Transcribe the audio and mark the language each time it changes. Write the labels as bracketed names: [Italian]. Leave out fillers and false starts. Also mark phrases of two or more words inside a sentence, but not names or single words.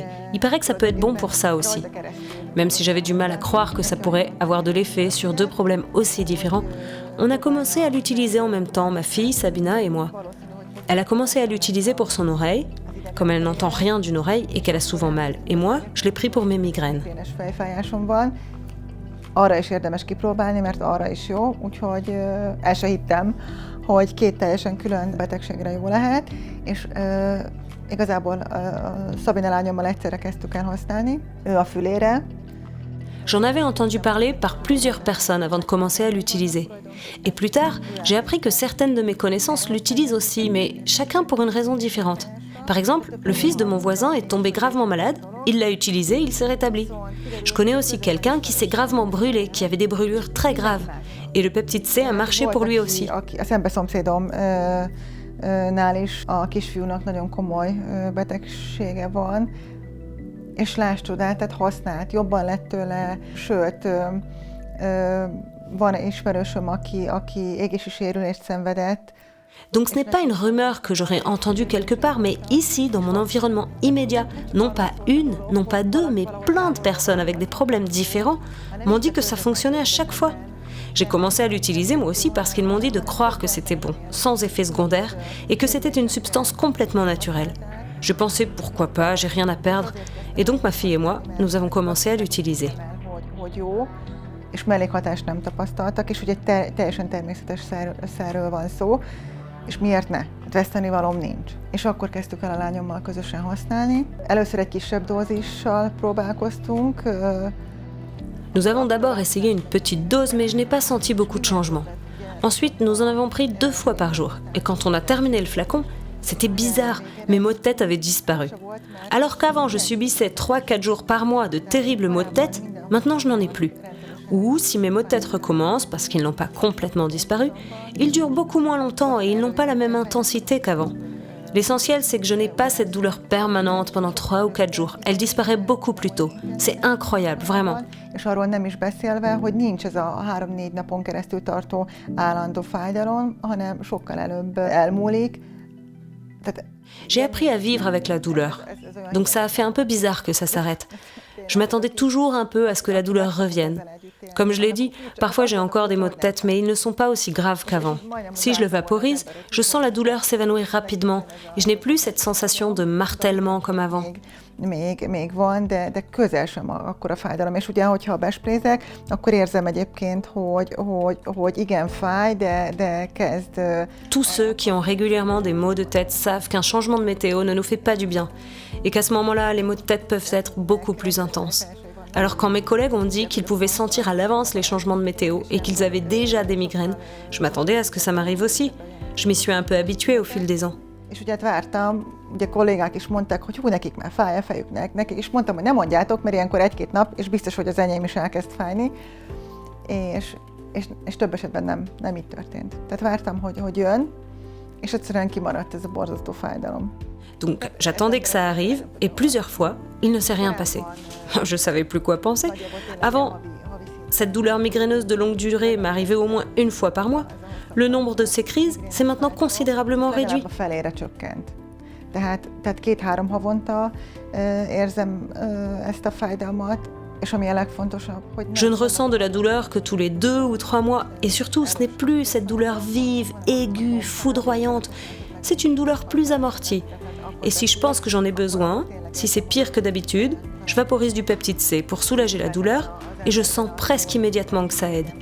[French] Il paraît que ça peut être bon pour ça aussi. Même si j'avais du mal à croire que ça pourrait avoir de l'effet sur 2 problèmes aussi différents, on a commencé à l'utiliser en même temps, ma fille, Sabina et moi. Elle a commencé à l'utiliser pour son oreille, comme elle n'entend rien d'une oreille et qu'elle a souvent mal. Et moi, je l'ai pris pour mes migraines. [Hungarian] Arra is érdemes kipróbálni, mert arra is jó, úgyhogy el se hittem, hogy 2 teljesen külön betegségre jó lehet, és igazából Szabina lányommal egyszerre kezdtük el használni, ő a fülére. [French] J'en avais entendu parler par plusieurs personnes avant de commencer à l'utiliser. Et plus tard, j'ai appris que certaines de mes connaissances l'utilisent aussi, mais chacun pour une raison différente. Par exemple, le fils de mon voisin est tombé gravement malade, il l'a utilisé, il s'est rétabli. Je connais aussi quelqu'un qui s'est gravement brûlé, qui avait des brûlures très graves. Et le peptide C a marché pour lui aussi. [Hungarian] A szembeszomszédomnál is a kisfiúnak nagyon komoly betegsége van, és láss csodát, tehát használt, jobban lett tőle, sőt, van ismerősöm, aki égési sérülést szenvedett. [French] Donc ce n'est pas une rumeur que j'aurais entendue quelque part, mais ici, dans mon environnement immédiat, non pas une, non pas 2, mais plein de personnes avec des problèmes différents m'ont dit que ça fonctionnait à chaque fois. J'ai commencé à l'utiliser moi aussi parce qu'ils m'ont dit de croire que c'était bon, sans effet secondaire, et que c'était une substance complètement naturelle. Je pensais pourquoi pas, j'ai rien à perdre, et donc ma fille et moi, nous avons commencé à l'utiliser. [Hungarian] És mellékhatást nem tapasztaltak, és ugye teljesen természetes szerről van szó, és miért ne? Vesztenivalóm nincs. És akkor kezdtük el a lányommal közösen használni. Először egy kisebb dózissal próbálkoztunk. [French] Nous avons d'abord essayé une petite dose, mais je n'ai pas senti beaucoup de changement. Ensuite, nous en avons pris 2 fois par jour, et quand on a terminé le flacon, c'était bizarre, mes maux de tête avaient disparu. Alors qu'avant, je subissais 3-4 jours par mois de terribles maux de tête, maintenant je n'en ai plus. Ou, si mes maux de tête recommencent, parce qu'ils n'ont pas complètement disparu, ils durent beaucoup moins longtemps et ils n'ont pas la même intensité qu'avant. L'essentiel, c'est que je n'ai pas cette douleur permanente pendant 3 ou 4 jours. Elle disparaît beaucoup plus tôt. C'est incroyable, vraiment. [Hungarian] És arról nem is beszélve, hogy nincs ez a 3-4 napon keresztül tartó állandó fájdalom, hanem sokkal előbb elmúlik. [French] J'ai appris à vivre avec la douleur. Donc ça a fait un peu bizarre que ça s'arrête. Je m'attendais toujours un peu à ce que la douleur revienne. Comme je l'ai dit, parfois j'ai encore des maux de tête, mais ils ne sont pas aussi graves qu'avant. Si je le vaporise, je sens la douleur s'évanouir rapidement et je n'ai plus cette sensation de martèlement comme avant. [Hungarian] Még van, de közel sem akkora fájdalom. És ugye, hogyha besprézek, akkor érzem egyébként, hogy igen fáj, de kezd... [French] Tous ceux qui ont régulièrement des maux de tête savent qu'un changement de météo ne nous fait pas du bien et qu'à ce moment-là, les maux de tête peuvent être beaucoup plus intenses. Alors quand mes collègues ont dit qu'ils pouvaient sentir à l'avance les changements de météo et qu'ils avaient déjà des migraines, je m'attendais à ce que ça m'arrive aussi. Je m'y suis un peu habituée au fil des ans. [Hungarian] És ugye vártam, ugye kollégák is mondták, hogy nekik már fáj a fejüknek, nekik is mondtam, hogy nem mondjátok, mert ilyenkor 1-2 nap, és biztos, hogy az enyém is elkezd fájni, és több esetben nem így történt. Tehát vártam, hogy jön, és egyszerűen kimaradt ez a borzasztó fájdalom. [French] Donc j'attendais que ça arrive, et plusieurs fois, il ne s'est rien passé. Je savais plus quoi penser. Avant, cette douleur migraineuse de longue durée m'arrivait au moins une fois par mois. Le nombre de ces crises s'est maintenant considérablement réduit. [Hungarian] Tehát 2-3 havonta érzem ezt a fájdalmat, és ami a legfontosabb, hogy [French] Je ne ressens de la douleur que tous les 2 ou 3 mois, et surtout, ce n'est plus cette douleur vive, aiguë, foudroyante. C'est une douleur plus amortie. Et si je pense que j'en ai besoin, si c'est pire que d'habitude, je vaporise du peptide C pour soulager la douleur, et je sens presque immédiatement que ça aide.